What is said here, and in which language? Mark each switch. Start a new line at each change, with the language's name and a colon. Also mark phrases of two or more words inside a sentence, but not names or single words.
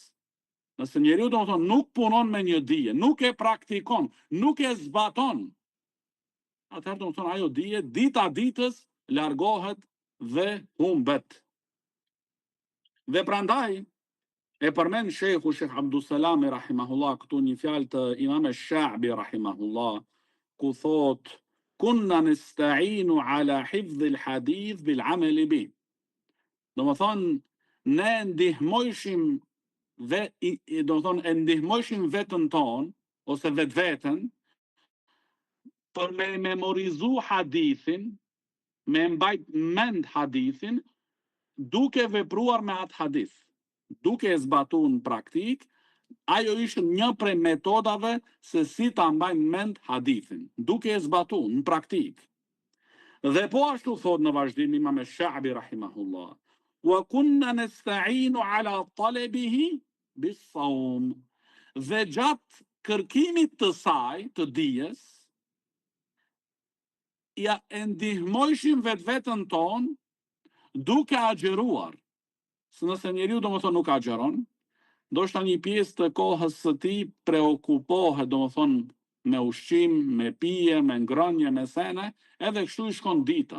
Albanian: Nëse njeriu domethënë nuk punon me një dije, nuk e praktikon, nuk e zbaton, atëherë domethënë ajo dije dita ditës largohet dhe humbet. Dhe prandaj e përmend shehu Sheikh Abdul Salam rahimahullah këtu një fjalë të Imam Shabi rahimahullah, ku thot:
Arabic: كنا نستعين على حفظ الحديث بالعمل به.
Albanian: Domethënë ne ndihmojshim e ndihmojshim vetën tonë ose vetveten për me memorizu hadithin, me mbajt mend hadithin, duke vepruar me atë hadith, duke e zbatuar në praktik. Ajo ishte një prej metodave se si ta mbajnë mend hadithin, duke e zbatuar në praktik. Dhe po ashtu thot në vazhdim Imam Shabi rahimahullah:
Arabic: وكنا نستعين على طلبه بالصوم.
Albanian: Dhe gjatë kërkimit të saj, të dijes, ja e ndihmojshim vetveten ton duke agjeruar. Se nëse njeriu domethënë nuk agjeron, ndoshta një pjesë të kohës së tij preokupohet domethënë me ushqim, me pije, me ngrënie, me sene, edhe kështu i shkon dita.